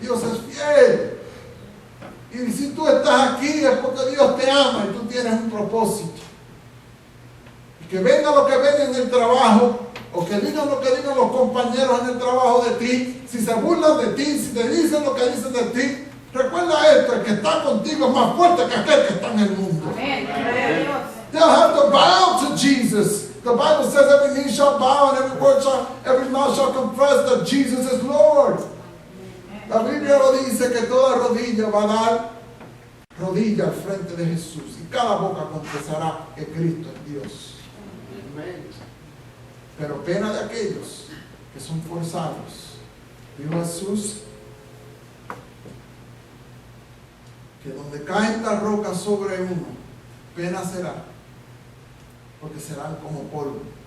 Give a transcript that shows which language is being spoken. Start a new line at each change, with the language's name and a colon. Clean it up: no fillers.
Spanish: Dios es fiel. Y si tú estás aquí es porque Dios te ama y tú tienes un propósito. Y que venga lo que venga en el trabajo, o que digan lo que digan los compañeros en el trabajo de ti, si se burlan de ti, si te dicen lo que dicen de ti, recuerda esto, el que está contigo es más fuerte que aquel que está en el mundo.
English: They'll have to bow to Jesus. The Bible says every knee shall bow and every mouth shall confess that Jesus is Lord.
Spanish: La Biblia lo dice que toda rodilla va a dar rodilla al frente de Jesús y cada boca confesará que Cristo es Dios. Pero pena de aquellos que son forzados. Dijo Jesús que donde caen las rocas sobre uno, pena será, porque serán como polvo.